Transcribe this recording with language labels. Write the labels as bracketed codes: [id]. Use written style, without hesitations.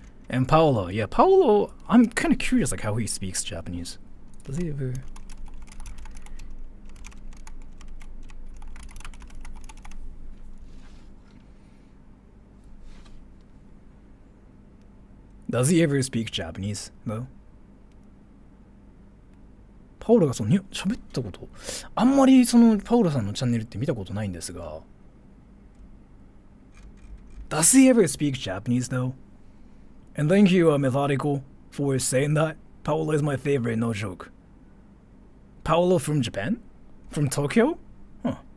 [en] And Paolo, yeah, Paolo, I'm kind of curious like how he speaks Japanese. Does he ever... Does he ever speak Japanese, though? [ja] パオロが喋ったこと、あんまりパオロさんのチャンネルって見たことないんですが。 [en] Does he ever speak Japanese, though? And thank you, Methodical, for saying that. Paolo is my favorite, no joke. Paolo from Japan? From Tokyo? Huh.